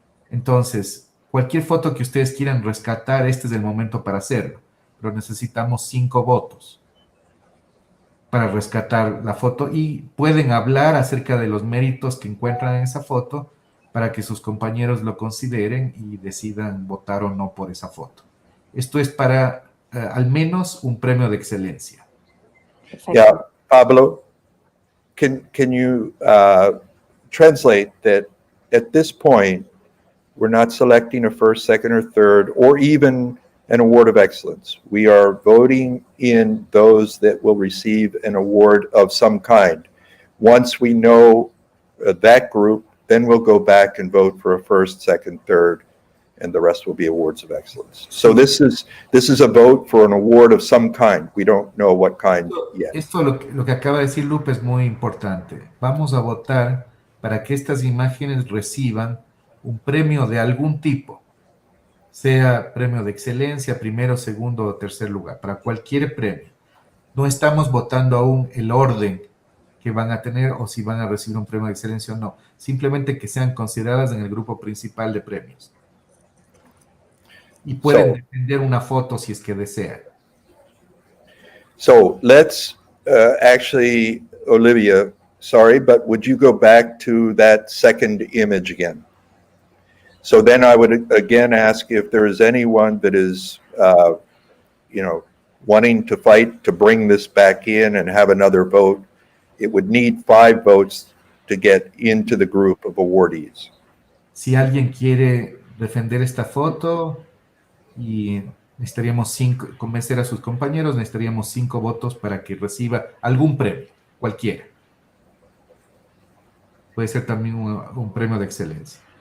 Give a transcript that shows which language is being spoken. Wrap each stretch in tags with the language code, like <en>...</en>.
<es>Entonces, cualquier foto que ustedes quieran rescatar, este es el momento para hacerlo, pero necesitamos 5 votos para rescatar la foto, y pueden hablar acerca de los méritos que encuentran en esa foto para que sus compañeros lo consideren y decidan votar o no por esa foto. Esto es para al menos un premio de excelencia.</es> <en>Yeah, Pablo, can you translate that at this point, we're not selecting a first, second, or third, or even an award of excellence. We are voting in those that will receive an award of some kind. Once we know that group, then we'll go back and vote for a first, second, third, and the rest will be awards of excellence. So this is a vote for an award of some kind. We don't know what kind yet.</en> <es>Esto lo que acaba de decir Lupe es muy importante. Vamos a votar para que estas imágenes reciban un premio de algún tipo, sea premio de excelencia, primero, segundo o tercer lugar, para cualquier premio. No estamos votando aún el orden que van a tener o si van a recibir un premio de excelencia o no. Simplemente que sean consideradas en el grupo principal de premios. Y pueden defender una foto si es que desean.</es> <en>So let's actually, Olivia, sorry, but would you go back to that second image again? So then I would again ask if there is anyone that is, wanting to fight to bring this back in and have another vote. It would need 5 votes to get into the group of awardees.</en> <es>Si alguien quiere defender esta foto y necesitaríamos 5, convencer a sus compañeros, necesitaríamos 5 votos para que reciba algún premio, cualquiera. Puede ser también un premio de excelencia.</es>